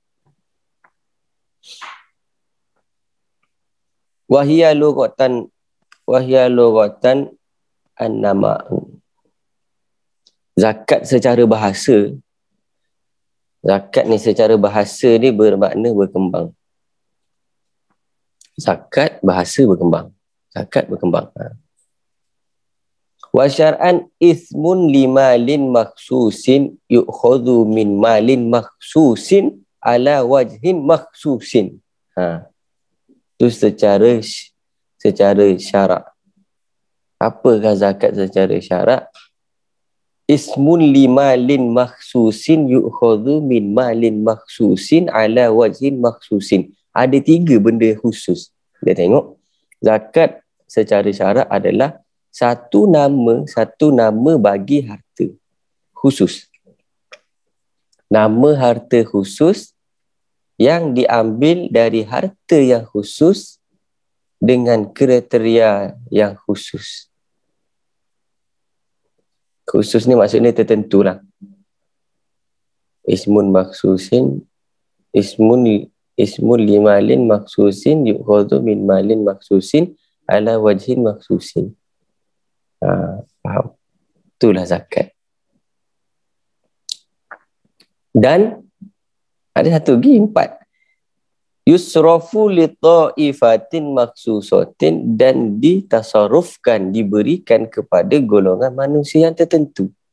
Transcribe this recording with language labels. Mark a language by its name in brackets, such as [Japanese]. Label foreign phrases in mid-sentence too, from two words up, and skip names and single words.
[Arabic] وهي لغةً النماء. [Malay] Zakat secara bahasa. Zakat ni secara bahasa ni bermakna berkembang. Zakat bahasa berkembang. Zakat berkembang. [Arabic] وشرعاً اسم لمال مخصوص يؤخذ من مال مخصوص على وجه مخصوص. [Malay] Itu secara syarak. Apakah zakat secara syarak? [Arabic] اسم لمال مخصوص يؤخذ من مال مخصوص على وجه مخصوص. [Malay] Ada 3 benda khusus. Dia tengok. Zakat secara syarak adalah satu nama bagi harta khusus. Nama harta khusus yang diambil dari harta yang khusus dengan kriteria yang khusus. Khusus ni maksudnya tertentu lah. [Arabic] اسم لمال مخصوص يؤخذ من مال مخصوص على وجه مخصوص. [Malay] Faham? Itulah zakat. Dan ada satu lagi 4. [Arabic] يصرف لطائفة مخصوصة, [Malay] dan ditasarrufkan, diberikan kepada golongan manusia yang tertentu.